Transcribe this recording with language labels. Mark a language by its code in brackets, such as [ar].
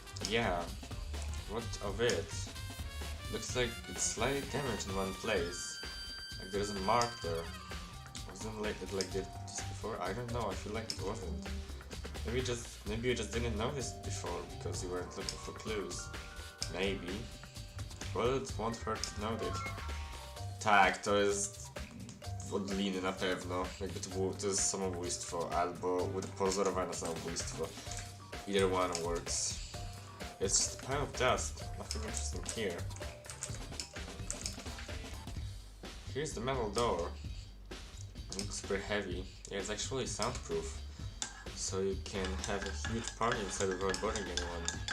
[en] Yeah. What of it? Looks like it's slightly damaged in one place. Like there's a mark there. Wasn't it like this before? I don't know, I feel like it wasn't. Maybe you just didn't notice it before because you weren't looking for clues. Maybe. Well, it won't hurt to know that. [pl] Tak, to jest od liny na pewno. Jakby to jest samobójstwo albo pozorowane samobójstwo. [en] Either one works. It's just a pile of dust. Nothing interesting here. Here's the metal door. It looks pretty heavy. Yeah, it's actually soundproof. So you can have a huge party inside without bothering anyone.